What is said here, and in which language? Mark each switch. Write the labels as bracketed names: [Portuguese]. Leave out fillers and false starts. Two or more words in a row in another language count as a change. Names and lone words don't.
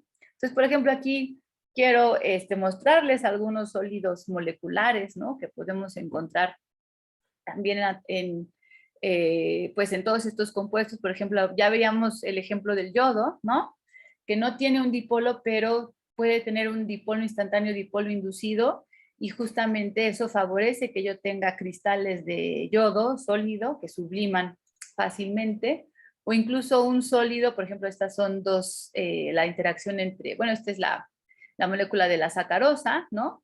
[Spanish] Entonces, por ejemplo, aquí quiero mostrarles algunos sólidos moleculares, ¿no? Que podemos encontrar también pues en todos estos compuestos. Por ejemplo, ya veíamos el ejemplo del yodo, ¿no? Que no tiene un dipolo, pero puede tener un dipolo instantáneo, dipolo inducido, y justamente eso favorece que yo tenga cristales de yodo sólido que subliman fácilmente, o incluso un sólido, por ejemplo, estas son dos, la interacción entre, bueno, esta es la molécula de la sacarosa, ¿no?